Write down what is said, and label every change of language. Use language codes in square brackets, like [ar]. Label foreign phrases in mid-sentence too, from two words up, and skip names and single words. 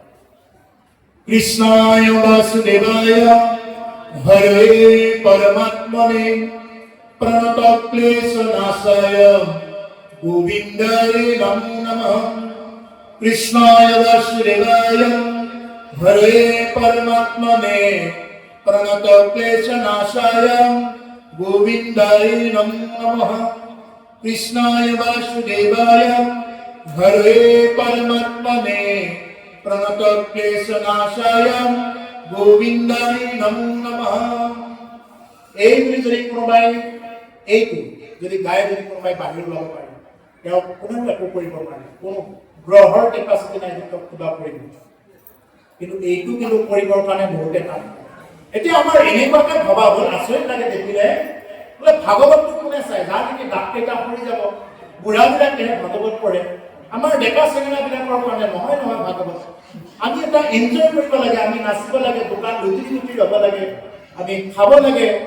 [sa] কৃষ্ণায় বাসুদেৱায় হৰে পৰমাত্মনে প্ৰণত ক্লেশ নাশায় গোবিন্দায় নমো নমঃ কৃষ্ণায় বাসুদেৱায় হৰে পৰমাত্মনে प्रणत क्लेश नाशाय गोविंदाय नमो नमः कृष्णाय वासुदेवाय हरे परमात्मने प्रणत क्लेश नाशाय गोविंदाय नमो नमः [as] এই বুলি যদি কোনোবাই এইটো যদি গায়ে যদি কোনোবাই বাহিৰ ওলাব পাৰে তেওঁ কোনেও একো কৰিব পাৰে কোনো গ্ৰহৰ কেপাচিটি নাই যে তেওঁক কিবা কৰিব কিন্তু এইটো কিন্তু কৰিবৰ কাৰণে বহুতে টান এতিয়া আমাৰ এনেকুৱাকে ভবা হ'ল আচৰিত লাগে দেখিলে বোলে ভাগৱতটো কোনে চাই যাৰ নেকি দাঁত কেইটা সৰি যাব বুঢ়াবিলাকেহে ভাগৱত পঢ়ে আমাৰ ডেকা চেঙেৰাবিলাকৰ কাৰণে নহয় ভাগৱত আমি এটা এনজয় কৰিব লাগে আমি নাচিব লাগে দোকান লুটি ল'ব লাগে আমি খাব লাগে